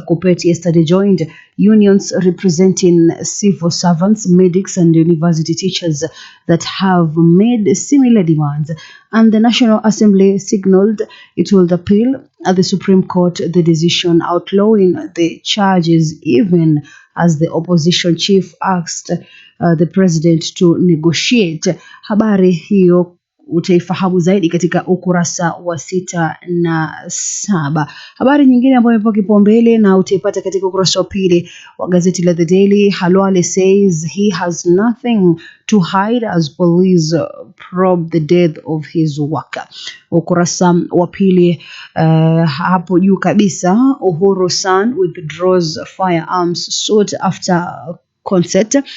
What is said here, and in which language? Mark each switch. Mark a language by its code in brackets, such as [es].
[en] Kuppet yesterday joined unions representing civil servants, medics and university teachers that have made similar demands, and the National Assembly signaled it will appeal at the Supreme Court the decision outlawing the charges, even as the opposition chief asked the president to negotiate. [sw] Habari hiyo utaifahamu zaidi katika ukurasa wa 6 na 7. Habari nyingine ambayo imepewa kipaumbele na utaipata katika ukurasa wa 2 wa gazeti la The Daily. [en] Halwale says he has nothing to hide as police probe the death of his worker. [sw] Ukurasa wa 2 hapo juu kabisa, [en] Uhuru son withdraws firearms suit after concert.